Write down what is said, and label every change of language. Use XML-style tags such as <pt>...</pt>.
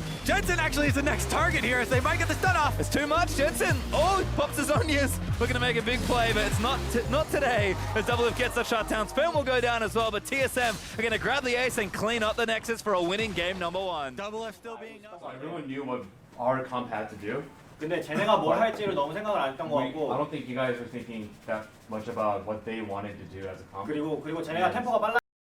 <en>Jensen actually is the next target here as they might get the stun off. It's too much, Jensen. Oh, pops his onions. Looking to make a big play, but it's not today as Double F gets the shutdown. Spin will go down as well, but TSM are going to grab the ace and clean up the Nexus for a winning game number 1. Double F still being up. Everyone knew what our comp had to do.</en> <ko>근데 쟤네가 뭘 할지를 너무 생각을 안 했던 것</ko> <en>I</en> <ko>같고.</ko> <en>don't think you guys were thinking that much about what they wanted to do as a comp.</en> <ko>그리고 쟤네가 템포가 빨라.</ko>